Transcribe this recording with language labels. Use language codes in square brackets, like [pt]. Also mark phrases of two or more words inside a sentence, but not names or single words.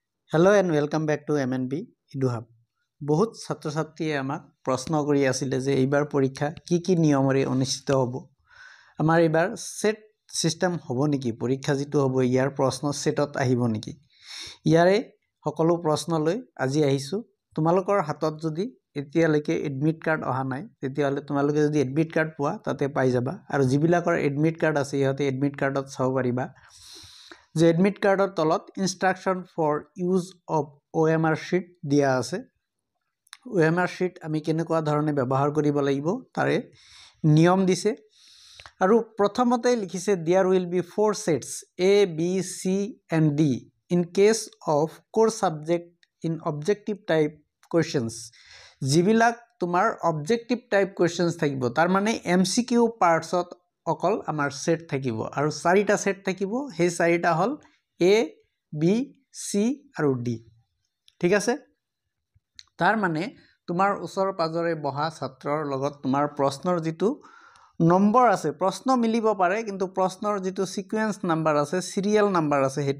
[en] Hello and welcome back to MNB EduHub. [as] বহুত ছাত্ৰ-ছাত্ৰীয়ে আমাক প্ৰশ্ন কৰি আছিল যে এইবাৰ পৰীক্ষা কি নিয়মৰে অনুষ্ঠিত হ'ব। আমাৰ এইবাৰ সেট সিস্টেম হ'ব নেকি? পৰীক্ষা যেটো হ'ব ইয়াৰ প্ৰশ্ন সেটত আহিব নেকি? ইয়াৰে সকলো প্ৰশ্ন লৈ আজি আহিছো। তোমালোকৰ হাতত যদি এতিয়ালৈকে [en] admit card [as] অহা নাই তেতিয়াহলে তোমালোকে যদি [en] admit card [as] পোৱা তাতে পাই যাবা আৰু যিবিলাকৰ [en] admit card [as] আছে ইহঁতে [en] admit cardত [as] চাব পাৰিবা। যে [en] admit cardৰ [as] তলত [en] instruction for use of OMR sheet [as] দিয়া আছে। [en] OMR sheet [as] আমি কেনেকুৱা ধৰণে ব্যৱহাৰ কৰিব লাগিব তাৰে নিয়ম দিছে আৰু প্ৰথমতে লিখিছে [en] there will be 4 sets A B C and D in case of core subject in objective type questions [as] যিবিলাক তোমাৰ [en] objective type questions [as] থাকিব তাৰ মানে [en] MCQ partsত অকল [as] আমাৰ সেট থাকিব আৰু চাৰিটা সেট থাকিব সেই চাৰিটা হল A B C আৰু D ঠিক আছে তাৰ মানে তোমাৰ ওচৰ পাজৰে বহা ছাত্ৰৰ লগত তোমাৰ প্ৰশ্নৰ যেটো নম্বৰ আছে প্ৰশ্ন মিলিব পাৰে কিন্তু প্ৰশ্নৰ যেটো [en] sequence number [as] আছে [en] serial number [as] আছে হেতু